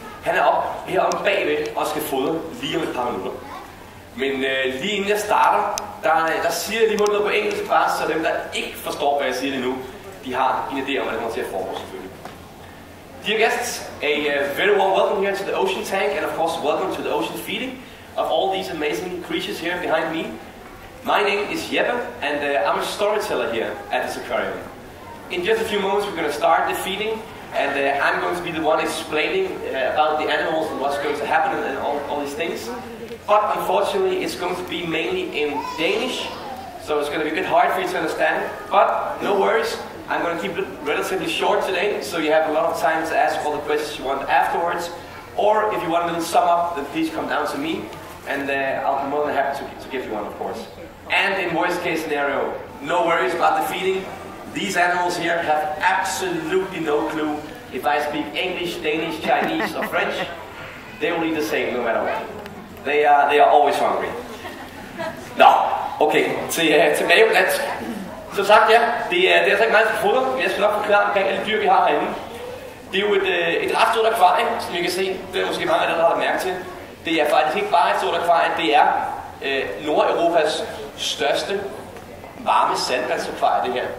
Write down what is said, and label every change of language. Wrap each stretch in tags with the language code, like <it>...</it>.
<da>Han er oppe herom bagved og skal fodre lige om et par minutter. Men lige inden jeg starter, der siger jeg lige noget på engelsk, bare så dem, der ikke forstår, hvad jeg siger lige nu, de har en idé om, hvad det kommer til at foregå selvfølgelig.</da> <en>Dear guests, a very warm welcome here to the ocean tank, and of course welcome to the ocean feeding of all these amazing creatures here behind me. My name is Jeppe, and I'm a storyteller here at this aquarium. In just a few moments we're going to start the feeding, and I'm going to be the one explaining about the animals and what's going to happen and all these things. But unfortunately it's going to be mainly in Danish, so it's going to be a bit hard for you to understand, but no worries. I'm going to keep it relatively short today, so you have a lot of time to ask all the questions you want afterwards. Or if you want a little sum up, then please come down to me, and I'll be more than happy to give you one, of course. And in worst case scenario, no worries about the feeding. These animals here have absolutely no clue if I speak English, Danish, Chinese or French. They will eat the same no matter what. They are always hungry.</en> <da>Nå, okay, tilbage på dansk. Så sagt ja, det er altså ikke meget til foder, men jeg skal nok forklare omkring alle dyr, vi har herinde. Det er jo et ret stort akvarie, som I kan se. Det er måske mange af dem, der har mærke til. Det er faktisk ikke bare et stort akvarie, det er Nordeuropas største varme sandvandsakvarie, det her.</da>